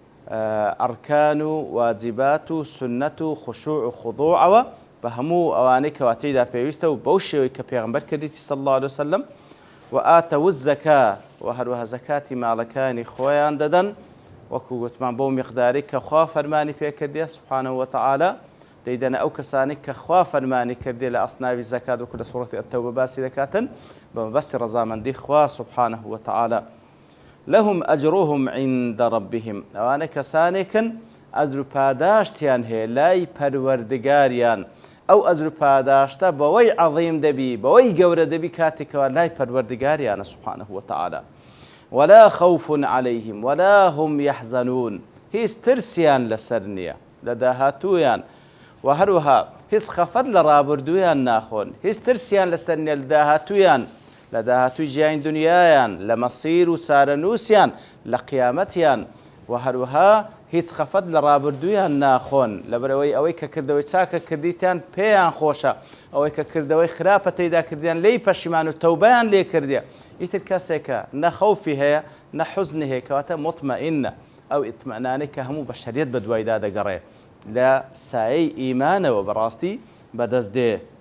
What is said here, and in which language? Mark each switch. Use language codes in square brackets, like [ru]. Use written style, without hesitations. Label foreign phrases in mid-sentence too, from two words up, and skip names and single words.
[ckb] ئەرکان و واجبات و سنەت و خشوع و خضوعەوە بە هەموو ئەوانەی کەوا تێیدا پێویستە و بەو شێوەی کە پێغەمبەر کردیتی [ar] صلی الله عليه وسلم وآتوا الزكاة [ckb] وهروها زكاة مالكاني خويان ددن وەکو گوتمان بەو میقداری کە خوا فەرمانی پێ کردیە [ar] سبحانه وتعالى [ckb] دەیدەنە ئەو کەسانی کە خوا فەرمانی کردێ لە ئەسناوی زەکات وەکو لە سوورەتی التەوبە باسی دەکاتن بە مەبەستی ڕەزامەندی خوا [ar] سبحانه وتعالى لهم أجرهم عند ربهم [ckb] ئەوانە کەسانێکن ئەجر و پاداشتیان هەیە لای پەروەردگاریان ئەو ئەجر و پاداشتە بەوەی عەظیم دەبی بەوەی گەورە دەبی کاتێکەوە لای پەروەردگاریانە [ar] سبحانه وتعالى ولا خوف عليهم ولا هم يحزنون [ckb] هیچ ترسیان لەسەر نییە لە داهاتوویان و هەروەها هیچ خەفەت لە ڕابردوویان ناخۆن هیچ ترسیان لەسەر نییە لە داهاتوویان لە داهاتووی ژیانی دنیایان لە مەسیر و چارەنووسیان لە قیامەتیان و هەروەها هیچ خەفەت لە ڕابردوویان ناخۆن لەبەرەوەی ئەوەی کە کردەوەی چاکە کردیتیان پێیان خۆشە ئەوەی کە کردەوەی خراپە تێیدا کردیان لی پەشیمان و تەوبەیان لێ کردێ ئیتر کەسێکە نە خەوفی هەیە نە حوزنی هەیە کەواتە مطمئینە ئەو ئیتمەنانەی کە هەموو بەشەریەت بە دوایدا دەگەڕێ لە سایەی ئیمانەوە بەڕاستی بەدەست دێ